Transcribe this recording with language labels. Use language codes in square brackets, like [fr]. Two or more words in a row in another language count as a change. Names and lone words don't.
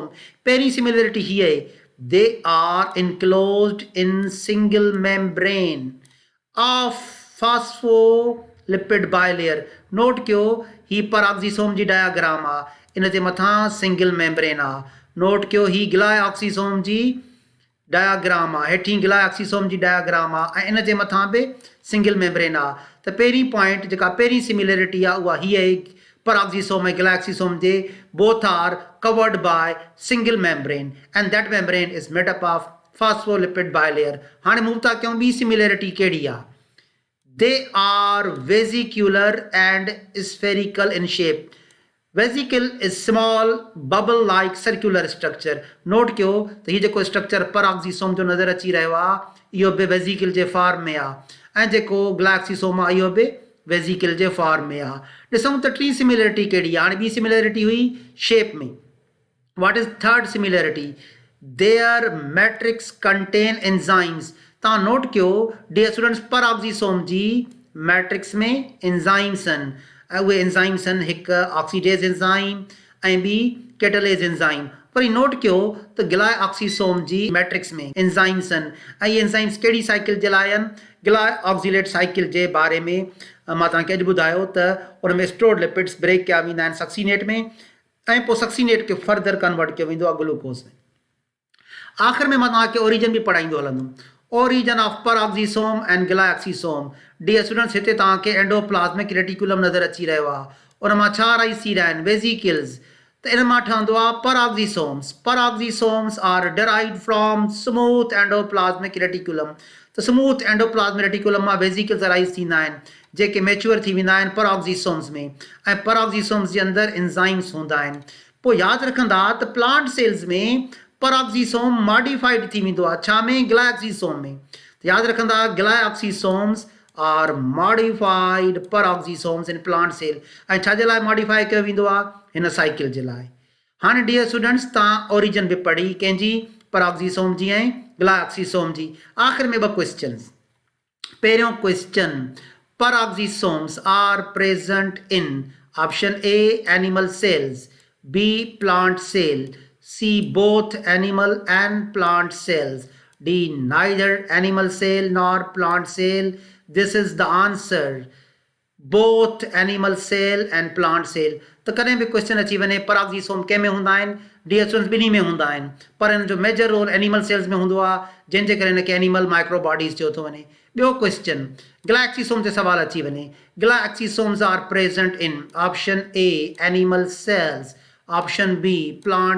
[sd] पहिरीं सिमिलैरिटी हीअ आहे, [en] They are enclosed in single membrane of phospholipid bilayer. [sd] नोट कयो ही परऑक्सीसोम जी डायग्राम आहे, इन जे मथां [en] single membrane [sd] आहे। नोट कयो ही ग्लाइकोक्सीसोम जी डायग्राम आहे, हेठीं ग्लाइकोक्सीसोम जी डायग्राम आहे ऐं इन जे मथां बि [en] single membrane [sd] आहे। त पहिरीं पॉइंट जेका पहिरीं सिमिलैरिटी आहे उहा हीअ आहे, परऑक्सीसोम ऐं ग्लाइकोक्सीसोम जे [en] both are covered by single membrane and that membrane is made up of phospholipid bilayer. [sd] हाणे मूव था कयूं ॿी सिमिलैरिटी कहिड़ी आहे? [en] They are vesicular and spherical in shape. Vesicle is small bubble like circular structure. [sd] नोट कयो त हीउ जेको स्ट्रक्चर परऑक्सीसोम जो नज़र अची रहियो आहे इहो बि वेसिकल जे फॉर्म में आहे ऐं जेको ग्लाइकोक्सीसोम आहे इहो बि वेसिकल जे फॉर्म में आहे। ॾिसूं त टी सिमिलैरिटी कहिड़ी आहे। हाणे ॿी सिमिलैरिटी हुई शेप में। [en] What is third similarity? Their matrix contain enzymes. [sd] तव्हां नोट कयो [en] dear students, [sd] परऑक्सीसोम जी मैट्रिक्स में एंजाइम्स आहिनि ऐं उहे एंजाइम्स आहिनि, हिकु [en] oxidase enzyme [sd] ऐं ॿी [en] catalase enzyme. [sd] वरी नोट कयो त ग्लाइकोक्सीसोम जी मैट्रिक्स में एंजाइम्स आहिनि ऐं इहे एंजाइम्स कहिड़ी साइकिल जे लाइ आहिनि? [en] glyoxylate cycle [sd] जे बारे में मां तव्हांखे अॼु ॿुधायो त उन में [en] stored lipids break [sd] कया वेंदा आहिनि सक्सीनेट में ऐं पोइ सक्सीनेट खे [en] further convert [sd] कयो वेंदो आहे ग्लूकोज़ में। आख़िर में मां तव्हांखे ओरिजिन बि पढ़ाईंदो हलंदुमि। [en] Origin of peroxisome and glyoxysome. Dear students, [sd] हिते तव्हांखे [en] endoplasmic reticulum [sd] नज़र अची रहियो आहे, उन मां छा राइज़ थी रहिया आहिनि? वेसिकल्स। त इन मां ठहंदो आहे परऑक्सीसोम्स। [en] Peroxisomes are derived from smooth endoplasmic reticulum. [sd] त [en] smooth endoplasmic reticulum [sd] मां वेसिकल्स राइज़ थींदा आहिनि जेके मैच्योर थी वेंदा आहिनि परऑक्सीसोम्स में ऐं परऑक्सीसोम्स जे अंदरि एंजाइम्स हूंदा आहिनि। पोइ यादि रखंदा त [en] plant cells [sd] में परऑक्सीसोम मॉडिफाइड थी वेंदो आहे, छा में? ग्लाइकोक्सीसोम में। त यादि रखंदा [en] glyoxysomes are modified peroxisomes in plant cell. [sd] ऐं छाजे लाइ मॉडिफाई कयो वेंदो आहे? हिन साइकिल जे लाइ। हाणे [en] dear students, [sd] तव्हां ओरिजिन बि पढ़ी कंहिंजी? परऑक्सीसोम जी ऐं ग्लाइकोक्सीसोम जी। आख़िर में [en] 2 questions. पहिरियों question, peroxisomes are present in option A animal cells, B plant cell, C both animal and plant cells, D neither animal cell nor plant cell। This is the answer, both animal cell and plant cell। [sd] तो कॾहिं बि क्वेश्चन अची वञे परऑक्सीसोम कंहिं में हूंदा आहिनि? [en] dear students, [sd] ॿिन्ही में हूंदा आहिनि, पर हिन जो [en] major role animal cells [sd] में हूंदो आहे जंहिंजे करे हिनखे [en] animal micro bodies [sd] चयो थो वञे। ॿियो क्वेश्चन गैलेक्सीसोम ते सवाल अची वञे [en] galaxysomes are present in option A animal cells option B plant